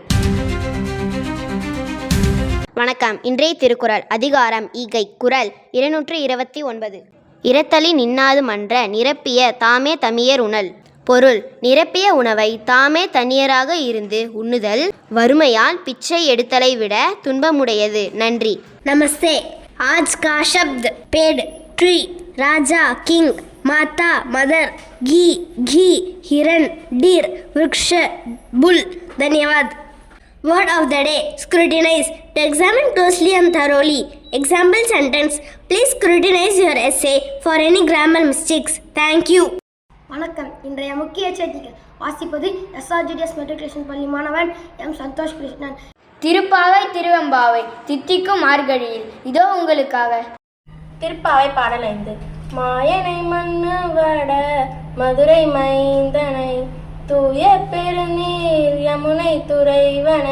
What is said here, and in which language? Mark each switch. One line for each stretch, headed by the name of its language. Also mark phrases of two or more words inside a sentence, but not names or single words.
Tamil: வணக்கம். இன்றைய திருக்குறள் அதிகாரம் ஈகை. குறள் 229. இரத்தலி நின்னாது மன்ற நிரப்பிய தாமே தமியர் உணல். பொருள்: நிரப்பிய உணவை தாமே தனியராக இருந்து உண்ணுதல் வறுமையால் பிச்சை எடுத்தலை விட துன்பமுடையது. நன்றி.
Hindi: नमस्ते। आज का शब्द पेड़, ट्री, राजा, किंग, माता, मदर, घी, घी, हिरण, डीर, वृक्ष, बुल। धन्यवाद।
English: Word of the day: scrutinize. To examine closely and thoroughly. Example sentence: please scrutinize your essay for any grammar mistakes. Thank you.
Tamil: வணக்கம். இன்றைய முக்கிய செய்திகள் வாசிப்பது SRGDS மெட்ரிகுலேஷன் பள்ளி மாணவன் எம் சந்தோஷ் கிருஷ்ணன். திருப்பாவை திருவெம்பாவை தித்திக்கும் மார்கழியில் இதோ உங்களுக்காக. திருப்பாவை பாடல் 5. மாயனை மண்ணு வட மதுரை மைந்தனை தூய பெருநீர் யமுனை துறைவனை